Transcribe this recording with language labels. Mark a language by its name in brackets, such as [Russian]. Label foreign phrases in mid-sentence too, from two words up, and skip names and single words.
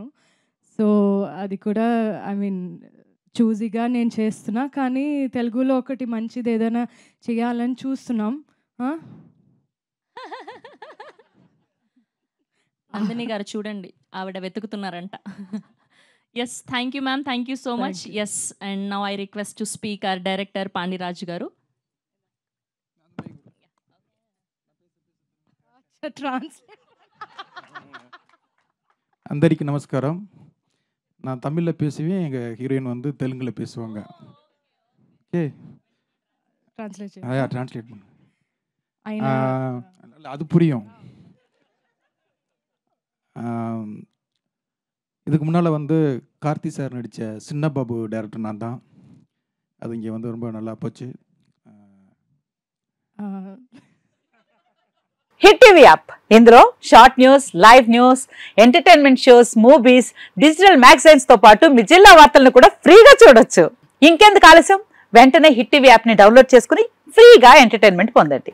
[Telugu] సో అది కూడా చూజీగా నేను చేస్తున్నా, కానీ తెలుగులో ఒకటి మంచిది ఏదైనా చేయాలని చూస్తున్నాం. నందిని గారు చూడండి, ఆవిడ వెతుకుతున్నారంట. [English] Yes, thank you ma'am, thank you so much. Yes, and now I request to speak our director Pandiraju garu. [Telugu] అందరికీ நமஸ்காரம். [Tamil] நான் தமிழில் பேசுவேன், எங்கள் ஹீரோயின் வந்து தெலுங்கில் பேசுவாங்க. ஓகே, ட்ரான்ஸ்லேட் பண்ணு, அது புரியும். இதுக்கு முன்னால் வந்து கார்த்தி சார் நடித்த சின்ன பாபு டைரக்டர் நான் தான். அது இங்கே வந்து ரொம்ப நல்லா போச்சு. [Telugu] హిట్ టీవీ యాప్, ఇందులో [English] short news, live news, entertainment shows, movies, digital magazines [Telugu] తో పాటు మీ జిల్లా వార్తలను కూడా ఫ్రీగా చూడొచ్చు. ఇంకెందుకు ఆలస్యం, వెంటనే హిట్ టీవీ యాప్ ని డౌన్లోడ్ చేసుకుని ఫ్రీగా ఎంటర్టైన్మెంట్ పొందండి.